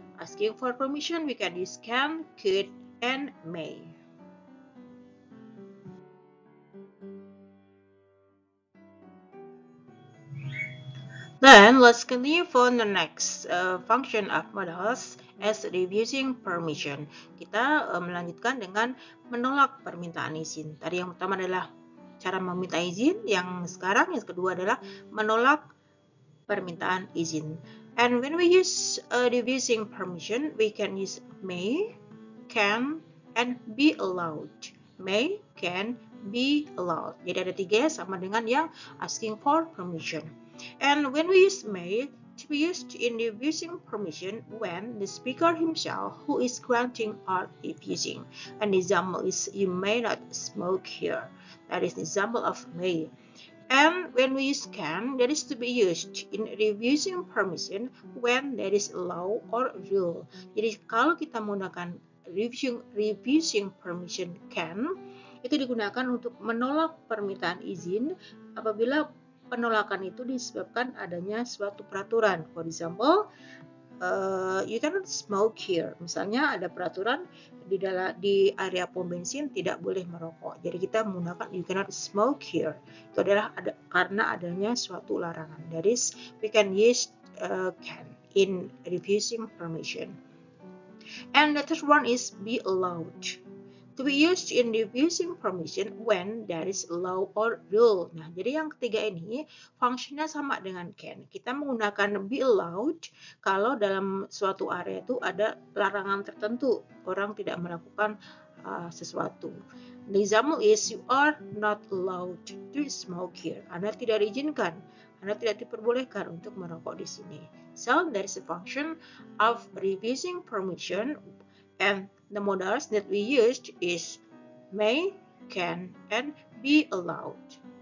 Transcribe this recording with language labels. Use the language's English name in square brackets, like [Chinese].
[English] Asking for permission, we can use can, could, and may. Then let's continue for the next function of modals as refusing permission. [Indonesian] Kita melanjutkan dengan menolak permintaan izin. Tadi yang pertama adalah cara meminta izin, yang sekarang yang kedua adalah menolak permintaan izin. [English] And when we use refusing permission, we can use may, can, and be allowed. May, can, be allowed. [Indonesian] Jadi ada tiga ya, sama dengan yang asking for permission. [English] And when we use may, to be used in refusing permission when the speaker himself who is granting or refusing. An example is, you may not smoke here. That is an example of may. And when we use can, that is to be used in refusing permission when there is a law or rule. [Indonesian] Jadi kalau kita menggunakan refusing permission can, itu digunakan untuk menolak permintaan izin apabila penolakan itu disebabkan adanya suatu peraturan. [English] For example, you cannot smoke here. [Indonesian] Misalnya ada peraturan di area pom bensin tidak boleh merokok. Jadi kita menggunakan [English] you cannot smoke here. [Indonesian] Itu adalah karena adanya suatu larangan. [English] That is, we can use can in refusing permission. And the third one is be allowed. To be used in refusing permission when there is a law or rule. [Indonesian] Nah, jadi yang ketiga ini fungsinya sama dengan can. Kita menggunakan be allowed kalau dalam suatu area itu ada larangan tertentu, orang tidak melakukan sesuatu. [English] The example is, you are not allowed to smoke here. [Indonesian] Anda tidak diizinkan, Anda tidak diperbolehkan untuk merokok di sini. [English] So, there is a function of refusing permission, and the modals that we used is may, can, and be allowed.